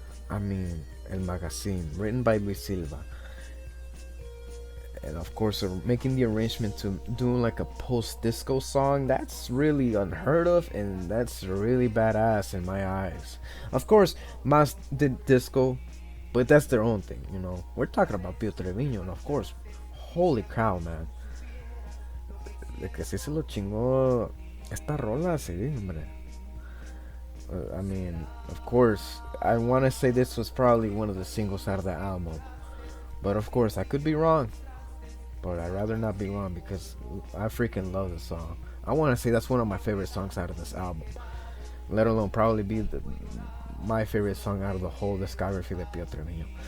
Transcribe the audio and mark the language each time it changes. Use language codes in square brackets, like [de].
[en] I mean, El Magazine, written by Luis Silva. And of course, making the arrangement to do like a post-disco song, that's really unheard of, and that's really badass in my eyes. Of course, Mas did disco, but that's their own thing, you know. We're talking about Pio Treviño, and of course, holy cow, man. [es] De que sí se lo chingó esta rola, sí, hombre. [en] I mean, of course, I want to say this was probably one of the singles out of the album, but of course I could be wrong, but I'd rather not be wrong because I freaking love this song. I want to say that's one of my favorite songs out of this album, let alone probably be my favorite song out of the whole discography de Pio Treviño.